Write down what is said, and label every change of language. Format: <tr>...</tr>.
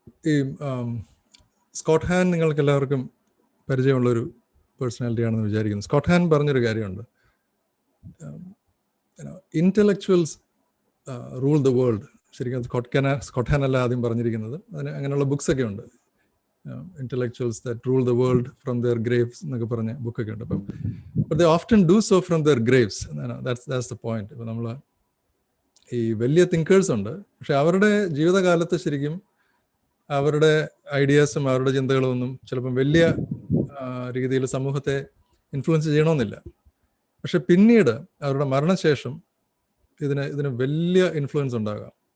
<ml>ഈ Scott Han നിങ്ങൾക്ക് എല്ലാവർക്കും പരിചയമുള്ളൊരു പേഴ്സണാലിറ്റിയാണെന്ന് വിചാരിക്കുന്നു. സ്കോട്ട് ഹാൻ പറഞ്ഞൊരു കാര്യമുണ്ട്,</ml> <en>Intellectuals rule the world.</en> <ml>ശരിക്കും അത് സ്കോട്ട് ഹാൻ അല്ല ആദ്യം പറഞ്ഞിരിക്കുന്നത്. അങ്ങനെയുള്ള ബുക്സൊക്കെ ഉണ്ട്.</ml> <en>Intellectuals that rule the world from their graves</en> <ml>എന്നൊക്കെ പറഞ്ഞ ബുക്കൊക്കെ ഉണ്ട്.</ml> <en>അപ്പം but they often do so from their graves. That's the point.</en> <ml>ഇപ്പം നമ്മൾ ഈ വലിയ തിങ്കേഴ്സ് ഉണ്ട്, പക്ഷെ അവരുടെ ജീവിതകാലത്ത് ശരിക്കും അവരുടെ ഐഡിയാസും അവരുടെ ചിന്തകളും ഒന്നും ചിലപ്പം വലിയ രീതിയിൽ സമൂഹത്തെ ഇൻഫ്ലുവൻസ് ചെയ്യണമെന്നില്ല. പക്ഷെ പിന്നീട് അവരുടെ മരണശേഷം ഇതിന് വലിയ ഇൻഫ്ലുവൻസ് ഉണ്ടാകാം.</ml>